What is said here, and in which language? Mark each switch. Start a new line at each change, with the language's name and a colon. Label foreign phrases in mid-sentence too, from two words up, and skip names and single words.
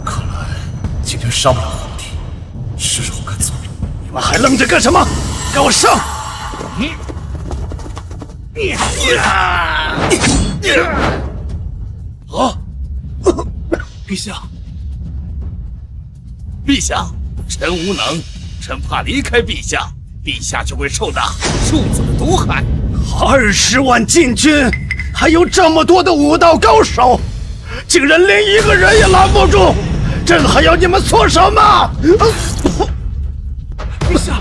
Chinese: 看來今天殺不了皇帝，是時候該走了。你們還愣着幹什麼？給我上！啊！陛下，陛下，臣無能，臣怕離開陛下，陛下就會受到庶子的毒害。 20萬禁軍，還有這麼多的武道高手，竟然連一個人也攔不住，朕還要你們做什麼？陛下，